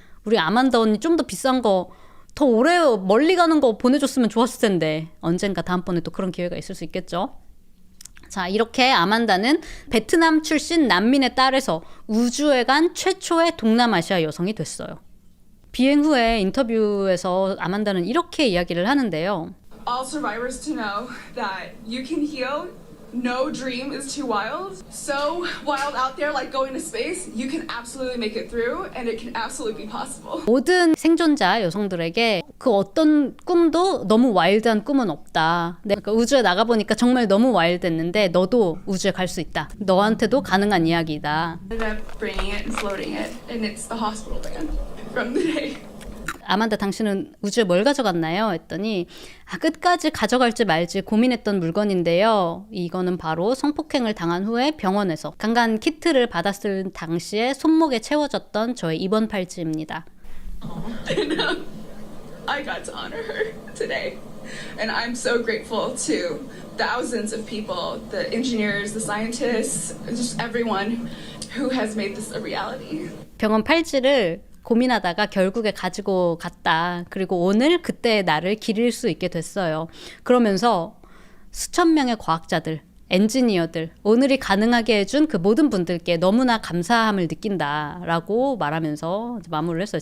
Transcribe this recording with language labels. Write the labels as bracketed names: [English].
[Korean] 우리 아만다 언니 좀 더 비싼 거 더 오래 멀리 가는 거 보내줬으면 좋았을 텐데 언젠가 다음번에 또 그런 기회가 있을 수 있겠죠. 자, 이렇게 아만다는 베트남 출신 난민의 딸에서 우주에 간 최초의 동남아시아 여성이 됐어요. 비행 후에 인터뷰에서 아만다는 이렇게 이야기를 하는데요. [English] All survivors to know that you can heal. No dream is too wild. So wild out there like going to space, you can absolutely make it through and it can absolutely be possible. [Korean] 모든 생존자 여성들에게 그 어떤 꿈도 너무 와일드한 꿈은 없다. 그러니까 우주에 나가보니까 정말 너무 와일드했는데 너도 우주에 갈 수 있다. 너한테도 가능한 이야기다. [English] Ended up bringing it and floating it, and it's the hospital band from the day. [Korean] 아만다 당신은 우주에 뭘 가져갔나요? 했더니 끝까지 가져갈지 말지 고민했던 물건인데요. 이거는 바로 성폭행을 당한 후에 병원에서 강간 키트를 받았을 당시에 손목에 채워졌던 저의 입원 팔찌입니다. [English] And I got to honor her today. And I'm so grateful to thousands of people, the engineers, the scientists, just everyone who has made this a reality. [Korean] 병원 팔찌를 고민하다가 결국에 가지고 갔다. 그리고 오늘 그때의 나를 기릴 수 있게 됐어요. 그러면서 수천 명의 과학자들, 엔지니어들, 오늘이 가능하게 해준 그 모든 분들께 너무나 감사함을 느낀다라고 말하면서 마무리를 했어요.